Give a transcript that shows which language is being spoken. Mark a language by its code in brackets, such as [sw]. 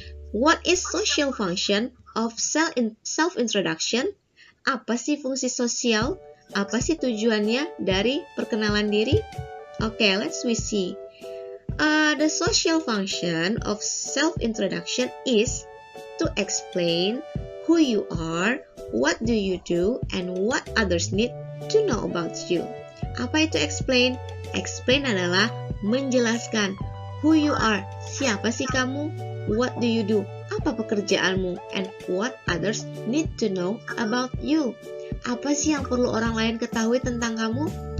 [en] What is social function of self-introduction? [id] Apa sih fungsi sosial? Apa sih tujuannya dari perkenalan diri? [en] Oke, let's see. The social function of self-introduction is to explain who you are, what do you do, and what others need to know about you. [id] Apa itu explain? Explain adalah menjelaskan [en] who you are, [id] siapa sih kamu? [en] What do you do? [id] Apa pekerjaanmu? [en] And what others need to know about you? [id] Apa sih yang perlu orang lain ketahui tentang kamu?